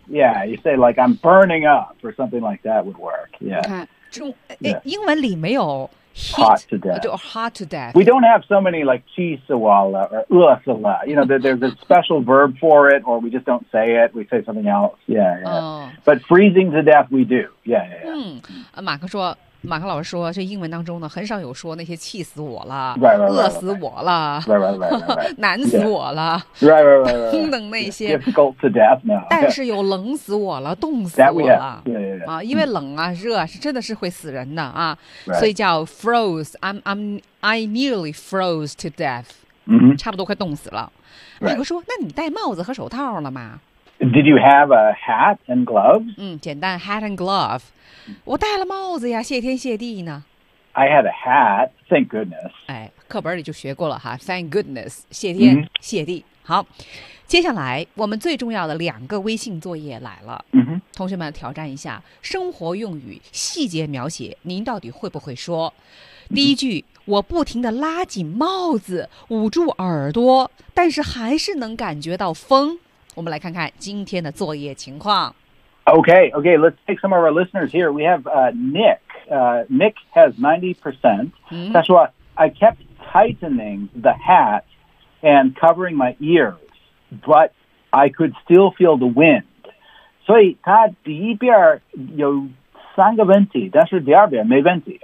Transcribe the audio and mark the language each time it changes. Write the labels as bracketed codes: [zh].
[en] Yeah, you say like I'm burning up or something like that would work. Yeah, [zh] 英文里没有 [en] hot to death. Hot to death. We don't have so many like [zh] 气死了 [en] or [zh] 饿死了 [en] You know, there's a special verb for it or we just don't say it. We say something else. Yeah, yeah.、 Oh. But freezing to death we do. Yeah. [zh] 马克说马克老师说，这英文当中呢，很少有说那些气死我了、 [en] right, right, right, right, right. [zh] 饿死我了、 [en] right, right, right, right, right. [zh] 难死我了、 [en] yeah. right, right, right, right, right. [zh] 等等那些 [en] difficult to death now. [zh] 但是有冷死我了冻死我了 [en] that, yeah, yeah, yeah, yeah.、 [zh] 啊、因为冷啊热啊是真的是会死人的啊、 [en] right. [zh] 所以叫 [en] froze I nearly froze to death、 mm-hmm. [zh] 差不多快冻死了、 [en] right. [zh] 美国说那你戴帽子和手套了吗 [en] Did you have a hat and gloves? [zh] 简单 [en] hat and glove. [zh] 我戴了帽子呀，谢天谢地呢。 [en] I had a hat, thank goodness. [zh] 哎，课本里就学过了哈 [en] thank goodness, [zh] 谢天、 [en] mm-hmm. [zh] 谢地。好，接下来我们最重要的两个微信作业来了。 [en] Mm-hmm. [zh] 同学们挑战一下生活用语细节描写，您到底会不会说？第一句， mm-hmm. 我不停地拉紧帽子，捂住耳朵，但是还是能感觉到风。我们来看看今天的作业情况。 [en] Okay, let's take some of our listeners here. We have Nick. Nick has 90%. That's why I kept tightening the hat and covering my ears, but I could still feel the wind. [zh] 所以他第一边有三个问题，但是第二边没问题。